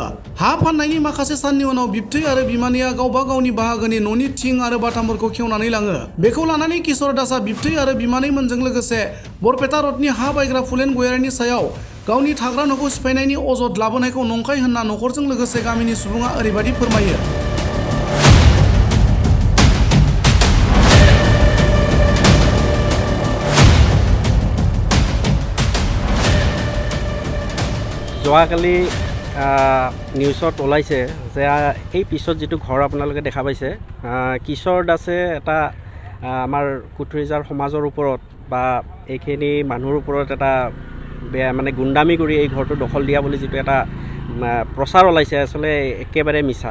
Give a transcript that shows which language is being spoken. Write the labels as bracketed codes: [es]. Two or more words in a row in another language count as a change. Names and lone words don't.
[brx] हा फाननायनि माखासे साननि उनाव बिबथै आरो बिमानैया गावबा गावनि बाहागोनि न'नि थिं आरो बाथामफोरखौ खेवनानै लाङो। बेखौ लानानै किशोर दासआ बिबथै आरो बिमानैमोनजों लोगोसे बरपेटा रडनि हा बायग्रा फुलेन गयारीनि सायाव गावनि थाग्रा न'खौ सिफायनायनि अजद लाबोनायखौ नंखाय होनना न'खरजों लोगोसे गामिनि सुबुङा ओरैबायदि फोरमायो। [as] যোৱাকালি নিউজত ওলাইছে যে এই পিছত যিটো ঘৰ আপোনালোকে দেখা পাইছে, কিশোৰ দাসে এটা আমাৰ কুঠুৰিজাৰ সমাজৰ ওপৰত বা এইখিনি মানুহৰ ওপৰত এটা বেয়া মানে গুণ্ডামি কৰি এই ঘৰটো দখল দিয়া বুলি যিটো এটা প্ৰচাৰ ওলাইছে, আচলতে একেবাৰে মিছা।